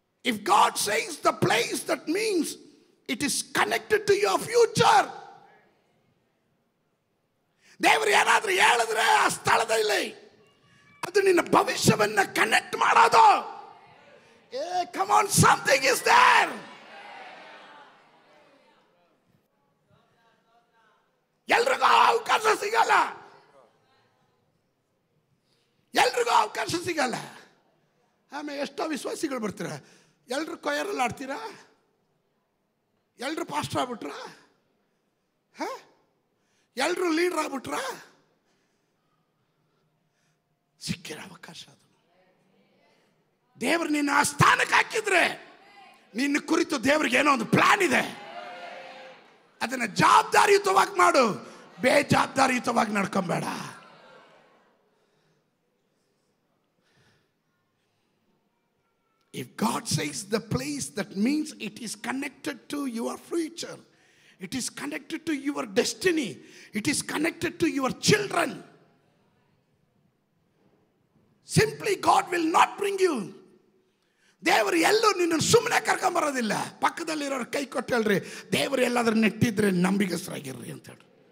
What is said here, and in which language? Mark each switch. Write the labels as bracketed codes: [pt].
[en] If God says the place, that means it is connected to your future. [kn] ದೇವರು ಏನಾದರೂ ಹೇಳಿದ್ರೆ ಆ ಸ್ಥಳದಲ್ಲಿ ಅದು ನಿನ್ನ ಭವಿಷ್ಯವನ್ನು ಕನೆಕ್ಟ್ ಮಾಡೋದು. [en] Come on, something is there. [kn] ಎಲ್ರಿಗೂ ಅವಕಾಶ ಸಿಗಲ್ಲ, ಎಲ್ರಿಗೂ ಅವಕಾಶ ಸಿಗಲ್ಲ. ಆಮೇಲೆ ಎಷ್ಟೋ ವಿಶ್ವಾಸಿಗಳು ಬರ್ತೀರ, ಎಲ್ರು ಕೊಯರಲ್ಲಿ ಆಡ್ತೀರಾ, ಎಲ್ರು ಪಾಸ್ಟರ್ ಆಗ್ಬಿಟ್ರ, ಎಲ್ರು ಲೀಡರ್ ಆಗ್ಬಿಟ್ರ. ಸಿಕ್ಕಿರೋ ಅವಕಾಶ ಅದು. ದೇವರು ನಿನ್ನ ಆ ಸ್ಥಾನಕ್ಕೆ ಹಾಕಿದ್ರೆ ನಿನ್ನ ಕುರಿತು ದೇವ್ರಿಗೆ ಏನೋ ಒಂದು ಪ್ಲಾನ್ ಇದೆ. ಅದನ್ನು ಜವಾಬ್ದಾರಿಯುತವಾಗಿ ಮಾಡು, ಬೇಜವಾಬ್ದಾರಿಯುತವಾಗಿ ನಡ್ಕೊಂಬೇಡ. [en] If God says the place, that means it is connected to your future. It is connected to your destiny. It is connected to your children. Simply God will not bring you. [kn] ದೇವರು ಎಲ್ಲೂ ನಿನ್ನ ಸುಮ್ಮನೆ ಕರ್ಕೊಂಬರೋದಿಲ್ಲ. ಪಕ್ಕದಲ್ಲಿರೋರು ಕೈ ಕೊಟ್ಟು ಹೇಳ್ರಿ, ದೇವರು ಎಲ್ಲಾದ್ರೂ ನೆಟ್ಟಿದ್ರೆ ನಂಬಿಗಸ್ತರಾಗಿರ್ರಿ ಅಂತ ಹೇಳ್ರಿ.